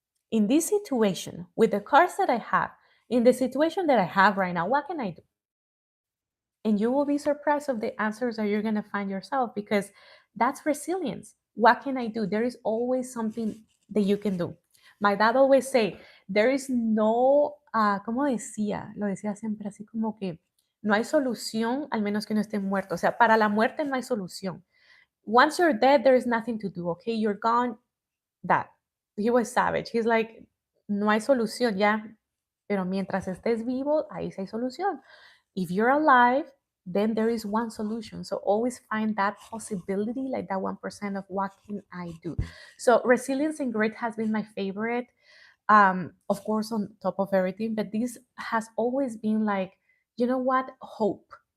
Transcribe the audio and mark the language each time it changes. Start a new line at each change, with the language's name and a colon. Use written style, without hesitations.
English: In this situation, with the cards that I have, in the situation that I have right now, what can I do? And you will be surprised of the answers that you're going to find yourself, because that's resilience. What can I do? There is always something that you can do. My dad always say, there is no,
Spanish: ¿cómo decía? Lo decía siempre así como que no hay solución al menos que no esté muerto. O sea, para la muerte no hay solución.
English: Once you're dead, there is nothing to do, okay? You're gone, that. He was savage. He's like,
Spanish: no hay solución ya, pero mientras estés vivo, ahí sí hay solución.
English: If you're alive, then there is one solution. So always find that possibility, like that 1% of what can I do. So resilience and grit has been my favorite, of course, on top of everything. But this has always been like, you know what? Hope.